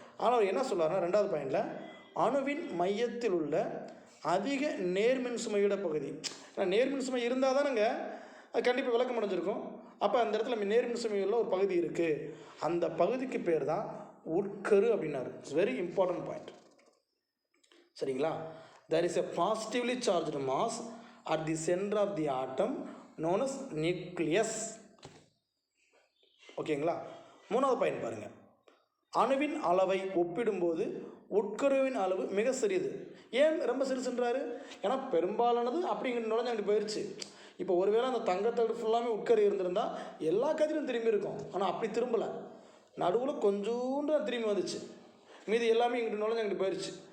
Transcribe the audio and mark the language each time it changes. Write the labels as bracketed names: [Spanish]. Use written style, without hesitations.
[Tamil] ஆனால் அவர் என்ன சொல்கிறாருன்னா ரெண்டாவது பாயிண்டில், அணுவின் மையத்தில் உள்ள அதிக நேர்மின் சுமையோட பகுதி. ஏன்னா நேர்மின் சுமை இருந்தால் தானேங்க அது கண்டிப்பாக விளக்கம் அடைஞ்சிருக்கும். அப்போ அந்த இடத்துல நேர்மின் சுமையுள்ள ஒரு பகுதி இருக்குது, அந்த பகுதிக்கு பேர் தான் உட்கரு அப்படின்னாரு. [English] It's very important point. சரிங்களா? there is a positively charged mass at the center of the atom known as nucleus. [Tamil] ஓகேங்களா? மூணாவது பாயிண்ட் பாருங்கள். அணுவின் அளவை ஒப்பிடும்போது உட்கருவின் அளவு மிக சிறியது. ஏன் ரொம்ப சிறுசுன்றாரு? ஏன்னா பெரும்பாலானது அப்படிங்கிற நுழைஞ்சாண்டு போயிடுச்சு. இப்போ ஒருவேளை அந்த தங்கத்தோடு ஃபுல்லாமே உட்கரு இருந்திருந்தால் எல்லா கதிரும் திரும்பி இருக்கும். ஆனால் அப்படி திரும்பலை, நடுவில் கொஞ்சோண்டு திரும்பி வந்துச்சு, மீதி எல்லாமே இங்கிட்டு நுழைஞ்சாங்கிட்டு போயிடுச்சு.